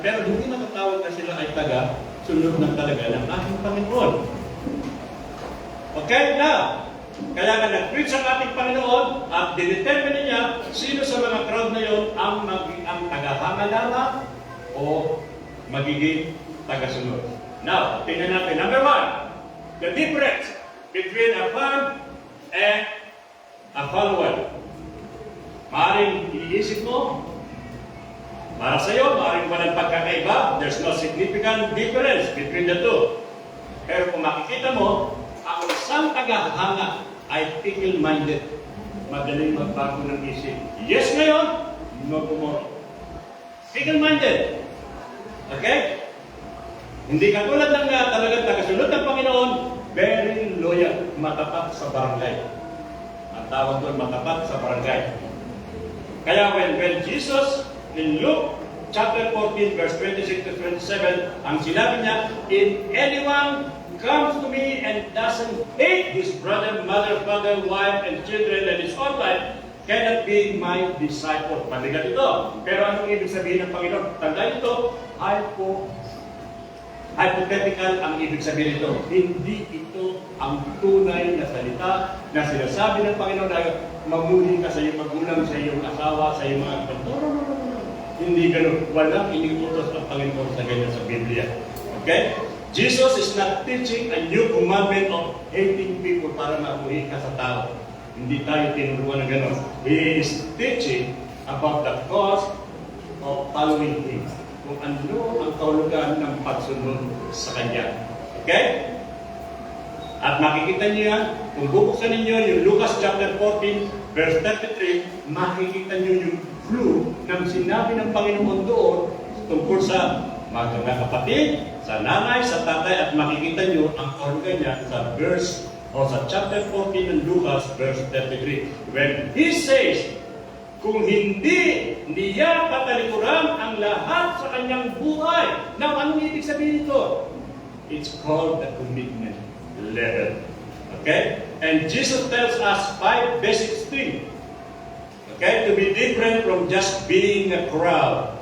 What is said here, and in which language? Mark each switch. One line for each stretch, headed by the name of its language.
Filipino: Pero hindi matatawag na sila ay sunod ng talaga ng ating Panginoon. Okay, now, kaya nga nag-preach ang ating Panginoon at dinetermine niya sino sa mga crowd na yon ang tagahanga lamang o magiging tagasunod. Now, tingnan natin.
English: Number 1, the difference between a fan and a follower.
Filipino: Maaaring iisip mo, para sa iyo, maaaring walang pagkakaiba.
English: There's no significant difference between the two.
Filipino: Pero kung makikita mo, ang isang tagahanga ay fickle-minded. Madaling magbago ng isip. Yes ngayon, no tomorrow. Fickle-minded. Okay? Hindi katulad ng talagang tagasunod ng Panginoon,
English: very loyal,
Filipino: matapat sa barangay. Ang tawag doon, matapat sa barangay.
English: Kaya when Jesus, in Luke chapter 14, verse 26 to 27,
Filipino: ang sinabi niya,
English: if anyone comes to me and doesn't hate his brother, mother, father, wife, and children, and his own life, cannot be my disciple.
Filipino: Paligat ito. Pero anong ibig sabihin ng Panginoon? Tandaan ito, hypothetical ang ibig sabihin nito. Hindi ito ang tunay na salita na sinasabi ng Panginoon na mamuli ka sa iyong magulang, sa iyong asawa, sa iyong mga kapatid. No. Hindi ganun. Walang iniutos ng Panginoon sa ganyan sa Biblia. Okay?
English: Jesus is not teaching a new commandment of hating people
Filipino: para mabuhi ka sa tao. Hindi tayo tinuruan ng ganun.
English: He is teaching about the cost of following Him.
Filipino: Kung ano ang kaulugan ng pagsunod sa Kanya. Okay? At makikita niyo yan, kung bubuksan ninyo yung Lucas chapter 14, verse 33, makikita niyo yung clue ng sinabi ng Panginoon doon tungkol sa mga kapatid, sa nanay, sa tatay, at makikita niyo ang kaulugan niya sa verse o sa chapter 14 ng Lucas, verse 33.
English: When He says,
Filipino: kung hindi niya katalikuran ang lahat sa kanyang buhay. Now, anong ibig sabihin ito?
English: It's called the commitment level. Okay? And Jesus tells us 5 basic things. Okay? To be different from just being a crowd.